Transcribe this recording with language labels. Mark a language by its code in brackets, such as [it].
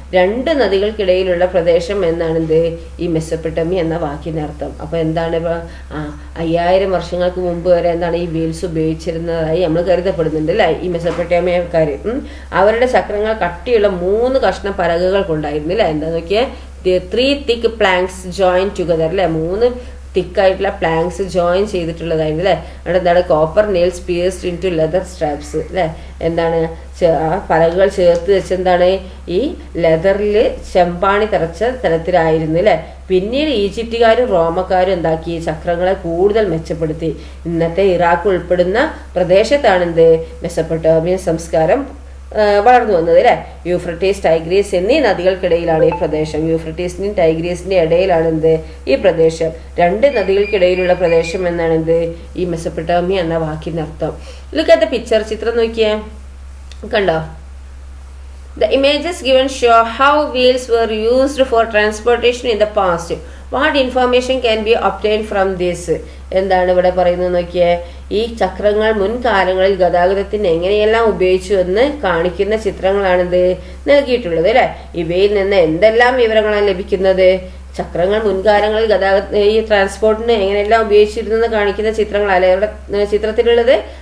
[ml] 2 നദികൾക്കിടയിലുള്ള പ്രദേശം എന്നാണ് ഈ മെസോപ്പൊട്ടാമിയ എന്ന വാക്കിന്റെ അർത്ഥം. അപ്പൊ എന്താണ്? 5000 വർഷങ്ങൾക്ക് മുമ്പ് വരെ എന്താണ് ഈ വീൽസ് ഉപയോഗിച്ചിരുന്നതായി നമ്മൾ കരുതപ്പെടുന്നുണ്ട് അല്ലെ. ഈ മെസോപ്പൊട്ടാമിയക്കാർ അവരുടെ ചക്രങ്ങൾ കട്ടിയുള്ള 3 കഷ്ണം പലകകൾ കൊണ്ടായിരുന്നു അല്ലെ. എന്താ നോക്കിയേ? [en] 3 thick planks joined together അല്ലെ. [ml] 3 തിക്കായിട്ടുള്ള പ്ലാങ്ക്സ് ജോയിൻ ചെയ്തിട്ടുള്ളതായിരുന്നു അല്ലെ. അവിടെ എന്താണ്? [en] Copper nails pierced into leather straps അല്ലെ. എന്താണ്? [ml] ആ പലകകൾ ചേർത്ത് വെച്ചെന്താണ് ഈ ലെതറിൽ ചെമ്പാണി തറച്ച തരത്തിലായിരുന്നു അല്ലെ. പിന്നീട് ഈജിപ്തുകാരും റോമക്കാരും എന്താക്കി? ചക്രങ്ങളെ കൂടുതൽ മെച്ചപ്പെടുത്തി. ഇന്നത്തെ ഇറാഖ് ഉൾപ്പെടുന്ന പ്രദേശത്താണ് മെസോപ്പൊട്ടാമിയൻ സംസ്കാരം വളർന്നു വന്നത് അല്ലെ. യൂഫ്രട്ടീസ്, ടൈഗ്രീസ് എന്നീ നദികൾക്കിടയിലാണ് ഈ പ്രദേശം. യൂഫ്രട്ടീസിന്റെയും ടൈഗ്രീസിന്റെയും ഇടയിലാണ് ഈ പ്രദേശം. 2 നദികൾക്കിടയിലുള്ള പ്രദേശം എന്നാണ് ഈ മെസോപ്പൊട്ടാമിയ എന്ന വാക്കിന്റെ അർത്ഥം. [en] Look at the picture. [ml] ചിത്രം നോക്കിയേ, കണ്ടോ? [en] The images given show how wheels were used for transportation in the past. What information can be obtained from this? [ml] എന്താണ് ഇവിടെ പറയുന്നത് നോക്കിയേ? ഈ ചക്രങ്ങൾ മുൻകാലങ്ങളിൽ ഗതാഗതത്തിന് എങ്ങനെയെല്ലാം ഉപയോഗിച്ചു എന്ന് കാണിക്കുന്ന ചിത്രങ്ങളാണിത് നൽകിയിട്ടുള്ളത് അല്ലെ. ഇവയിൽ നിന്ന് എന്തെല്ലാം വിവരങ്ങളാണ് ലഭിക്കുന്നത്? ചക്രങ്ങൾ മുൻകാലങ്ങളിൽ ഈ ട്രാൻസ്പോർട്ടിന് എങ്ങനെയെല്ലാം ഉപയോഗിച്ചിരുന്നെന്ന് കാണിക്കുന്ന ചിത്രങ്ങളല്ലേ ഇവിടെ ചിത്രത്തിലുള്ളത്.